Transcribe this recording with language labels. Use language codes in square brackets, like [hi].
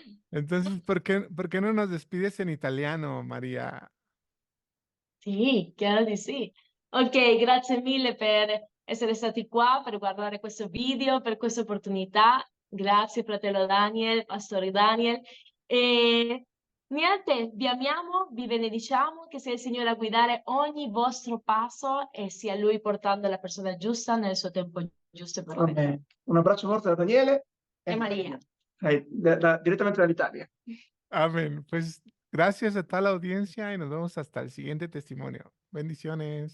[es] Entonces, por qué no nos despides en italiano, María? [it] Sì, chiaro di sì. Ok, grazie mille per essere stati qua, per guardare questo video, per questa opportunità. Grazie, fratello Daniel, pastore Daniel. E niente, vi amiamo, vi benediciamo, che sia il Signore a guidare ogni vostro passo e sia Lui portando la persona giusta nel suo tempo giusto e perfetto. Amen. Un abbraccio forte da Daniele E Maria. direttamente dall'Italia. [es] Amén. Pues gracias a toda la audiencia y nos vemos hasta el siguiente testimonio. Bendiciones.